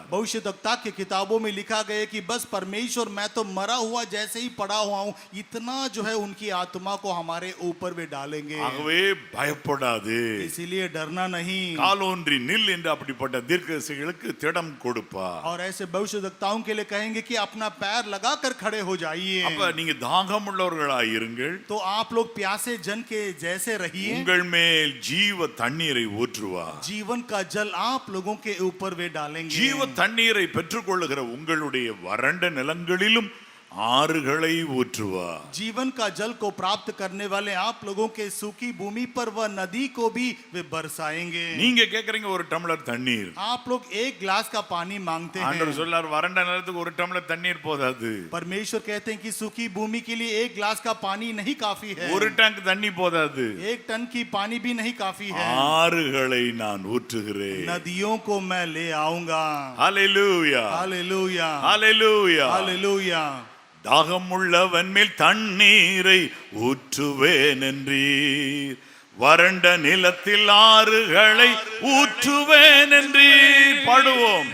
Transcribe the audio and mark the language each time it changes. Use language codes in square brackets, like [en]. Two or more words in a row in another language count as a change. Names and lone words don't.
[hi] भविष्यवक्ता की किताबों में लिखा गया कि बस परमेश्वर, मैं तो मरा हुआ जैसे ही पड़ा हुआ हूं, इतना जो है उनकी आत्मा को हमारे ऊपर वे डालेंगे. [ta] ஆகவே பயப்படாது, [hi] इसीलिए डरना नहीं. [ta] காலோன்றி நில் என்று அப்படிப்பட்ட தீர்க்கதரிசிகளுக்கு திடம் கொடுப்பார். [hi] और ऐसे भविष्यवक्ताओं के लिए कहेंगे कि अपना पैर लगाकर खड़े हो जाइए. [ta] அப்ப நீங்க தாகம் உள்ளவர்களாய் இருங்கள். [hi] तो आप लोग प्यासे जन के जैसे रहिए. [ta] உங்கள் மேல் ஜீவ தண்ணீரை ஊற்றுவார். [hi] जीवन का जल आप लोगों के ऊपर वे डालेंगे. [ta] ஜீவ தண்ணீரை பெற்றுக்கொள்ளுகிற உங்களுடைய வறண்ட நிலங்களிலும் ஆறுகளை ஊற்றுவார். [hi] जीवन का जल को प्राप्त करने वाले आप लोगों के सूखी भूमि पर वह नदी को भी वे बरसाएंगे. [ta] நீங்க கேக்குறீங்க ஒரு டம்ளர் தண்ணீர். [hi] आप लोग एक गिलास का पानी मांगते [ta] ஆண்டவர் [hi] हैं. [ta] சொல்லார் வறண்ட நிலத்துக்கு ஒரு டம்ளர் தண்ணீர் போதாது, [hi] परमेश्वर कहते हैं कि सूखी भूमि के लिए एक गिलास का पानी नहीं काफी है. [ta] ஒரு டேங்க் தண்ணி போதாது, [hi] एक टन की पानी भी नहीं काफी है. [ta] ஆறுகளை நான் ஊற்றுகிறேன். [hi] नदियों को मैं ले आऊंगा. [ta] ஹalleluya, [hi] हालेलुया, [ta] ஹalleluya. [hi] हालेलुया. [ta] தாகம் உள்ளவன் மேல் தண்ணீரை ஊற்றுவேன் என்றீர், வறண்ட நிலத்தில் ஆறுகளை ஊற்றுவேன் என்றீர். பாடுவோம்.